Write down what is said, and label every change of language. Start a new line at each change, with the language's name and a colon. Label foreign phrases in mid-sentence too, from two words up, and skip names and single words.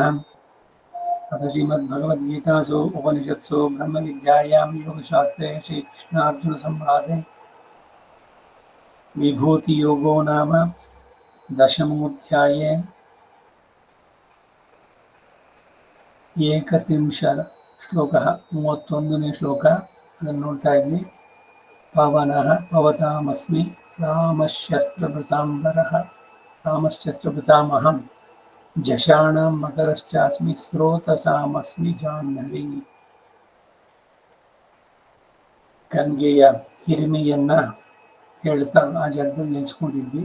Sanskrit: अथ श्रीमद्भगवद्गीतासु उपनिषत्सु ब्रह्मविद्यायां योगशास्त्रे श्रीकृष्णार्जुनसंवादे विभूतियोगो नाम दशमोऽध्याये एकत्रिंशत् श्लोकः
Kannada: 31ನೇ ಶ್ಲೋಕ ಅದನ್ನು ನೋಡ್ತಾ ಇದ್ವಿ.
Sanskrit: ಪಾವನಃ ಪವತಾಮಸ್ಮಿ ರಾಮಶಸ್ತ್ರಭೃತಾಂಬರಃ ರಾಮಶಸ್ತ್ರಭೃತಾಮಹಂ ಜಷಾಣಾಂ ಮಕರಶ್ಚಾಸ್ಮಿ ಸ್ರೋತಸಾಮಸ್ಮಿ ಜಾಹ್ನವಿ.
Kannada: ಗಂಗೆಯ ಹಿರಿಮೆಯನ್ನ ಹೇಳ್ತಾ ಆ ಜಾಗದಲ್ಲಿ ನಿಲ್ಸ್ಕೊಂಡಿದ್ವಿ.